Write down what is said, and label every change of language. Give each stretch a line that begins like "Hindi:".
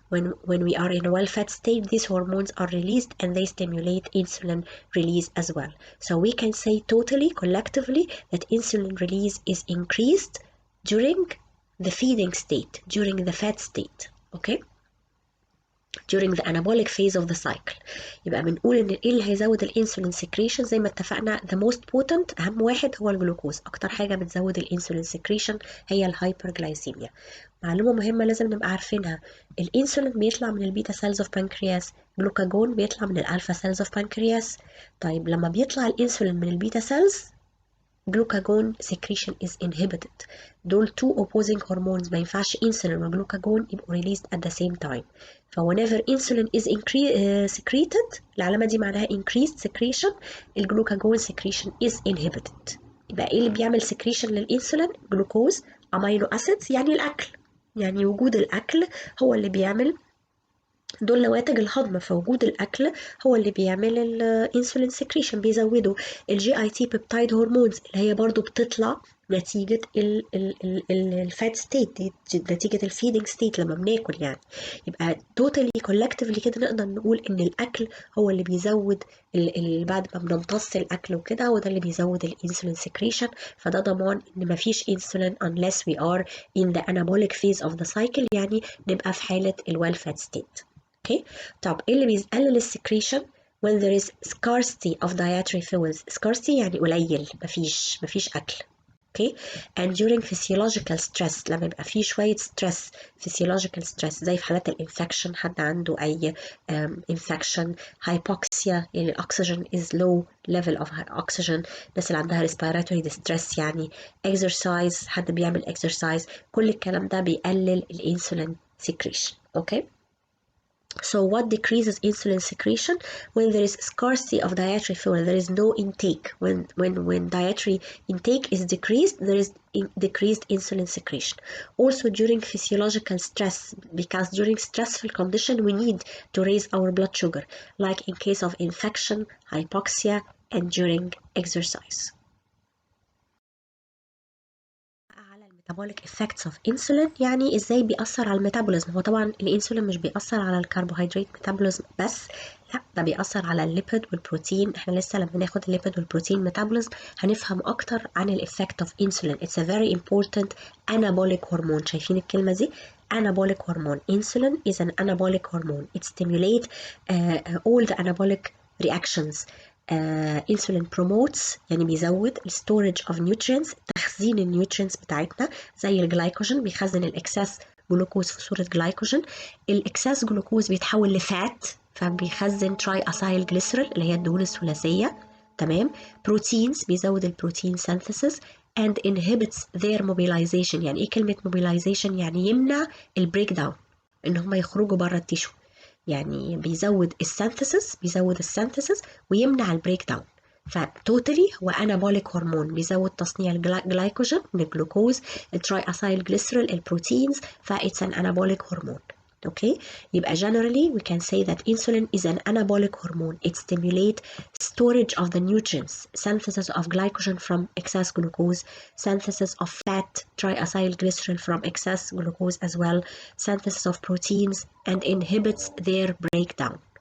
English: When we are in a well-fed state, these hormones are released and they stimulate insulin release as well. So we can say totally, collectively, that insulin release is increased during the feeding state, during the fed state. Okay? during the anabolic phase of the cycle.
Arabic: يبقى بنقول ان ايه اللي هيزود الانسولين سكريشن؟ زي ما اتفقنا
English: the most potent
Arabic: اهم واحد هو الجلوكوز. اكتر حاجه بتزود الانسولين سكريشن هي الهايبرجلايسيميا. معلومه مهمه لازم نبقى عارفينها، الانسولين بيطلع من البيتا سيلز اوف بانكرياس، جلوكاجون بيطلع من الالفا سيلز اوف بانكرياس. طيب لما بيطلع الانسولين من البيتا سيلز،
English: glucagon secretion is inhibited.
Arabic: دول
English: two opposing hormones،
Arabic: ما ينفعش insulin وجلوكاجون يبقوا
English: released at the same time.
Arabic: ف
English: whenever insulin is secreted،
Arabic: العلامة دي معناها increased secretion، الجلوكاجون
English: secretion is inhibited.
Arabic: يبقى ايه اللي بيعمل secretion للإنسولين؟ جلوكوز، amino acids، يعني الأكل، يعني وجود الأكل هو اللي بيعمل، دول نواتج الهضم، فوجود الاكل هو اللي بيعمل الانسولين سكريشن، بيزودوا الجي اي تي بيبتايد هرمونز اللي هي برضو بتطلع نتيجة الفات ستيت، نتيجة الفيدنج ستيت لما بناكل يعني. يبقى توتالي كولكتيفلي كده نقدر نقول ان الاكل هو اللي بيزود بعد ما بنمتص الاكل وكده، وده اللي بيزود الانسولين سكريشن. فده ضمان ان مفيش انسولين
English: unless we are in the anabolic phase of the cycle،
Arabic: يعني نبقى في حالة الويل فات ستيت. اوكي، طب ايه اللي بيقلل السكريشن؟
English: when there is scarcity of dietary fuels.
Arabic: scarcity يعني قليل، مفيش اكل. اوكي،
English: and during physiological stress،
Arabic: لما يبقى فيه شويه stress، physiological stress، زي في حالات الانفكشن، حد عنده اي infection، hypoxia، يعني الاكسجين
English: is low level of oxygen،
Arabic: الناس اللي عندها respiratory distress، يعني exercise، حد بيعمل exercise، كل الكلام ده بيقلل الانسولين secretion. اوكي.
English: So what decreases insulin secretion? When there is scarcity of dietary fuel, there is no intake. When dietary intake is decreased, there is decreased insulin secretion. Also during physiological stress, because during stressful condition we need to raise our blood sugar, like in case of infection, hypoxia, and during exercise. metabolic effects of insulin،
Arabic: يعني ازاي بيأثر على الميتابوليزم. هو طبعا الانسولين مش بيأثر على الكربوهيدرات ميتابوليزم بس، لا ده بيأثر على الليبيد والبروتين. احنا لسه لما ناخد الليبيد والبروتين ميتابوليزم هنفهم اكتر عن الافكت اوف انسولين.
English: It's a very important anabolic hormone.
Arabic: شايفين الكلمة دي؟ anabolic hormone.
English: Insulin is an anabolic hormone. It stimulates all the anabolic reactions.
Arabic: insulin promotes، يعني بيزود
English: storage of nutrients،
Arabic: تخزين النيوترينز بتاعتنا، زي الجلايكوجين بيخزن الاكسس جلوكوز في صورة جلايكوجين. الاكسس جلوكوز بيتحول لفات فبيخزن تراي اسايل جليسرول اللي هي الدهون الثلاثية. تمام. بروتينز بيزود البروتين
English: synthesis and inhibits their mobilization.
Arabic: يعني ايه كلمة mobilization؟ يعني يمنع البريك داون، ان هم يخرجوا بره التيشو، يعني بيزود السينثيسيس ويمنع البريك داون. فتوتالي هو انابوليك هرمون، بيزود تصنيع الجلايكوجين من الجلوكوز، التراي اسايل جليسرول، البروتينز، فايتس ان انابوليك هرمون.
English: Okay, يبقى generally we can say that insulin is an anabolic hormone. It stimulates storage of the nutrients, synthesis of glycogen from excess glucose, synthesis of fat, triacylglycerol from excess glucose as well, synthesis of proteins, and inhibits their breakdown.